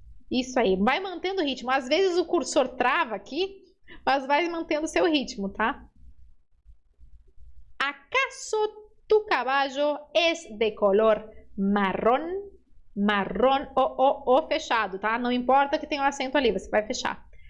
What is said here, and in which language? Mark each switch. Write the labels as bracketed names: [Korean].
[Portuguese] Isso aí, vai mantendo o ritmo. Às vezes o cursor trava aqui, mas vai mantendo o seu ritmo, tá? [Spanish] ¿Acaso tu caballo es de color marrón? [Portuguese] Marrón ou fechado, tá? Não importa que tenha um acento ali, você vai fechar.